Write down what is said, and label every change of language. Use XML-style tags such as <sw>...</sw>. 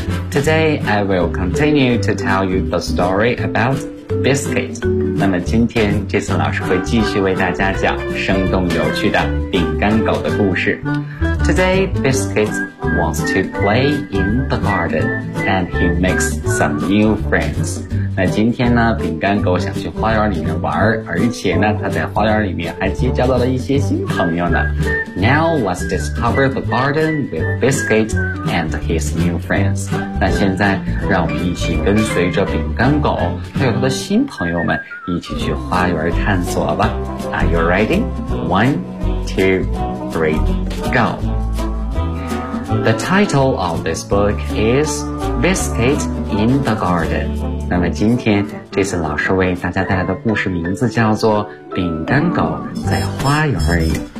<en>Today I will continue to tell you the story about Biscuit.</en> <zh>那么今天 Jason 老师会继续为大家讲生动有趣的饼干狗的故事。</zh> <en>Today, Biscuit wants to play in the garden, and he makes some new friends.</en> <zh>那今天呢，饼干狗想去花园里面玩，而且呢，他在花园里面还结交到了一些新朋友呢。</zh> <en>Now, let's discover the garden with Biscuit and his new friends.</en> <zh>那现在，让我们一起跟随着饼干狗还有他的新朋友们一起去花园探索吧。</zh> <en>Are you ready? One, two. Three, go. The title of this book is Biscuit in the Garden.</en> <zh>那么今天这次老师为大家带来的故事名字叫做饼干狗在花园里。</zh>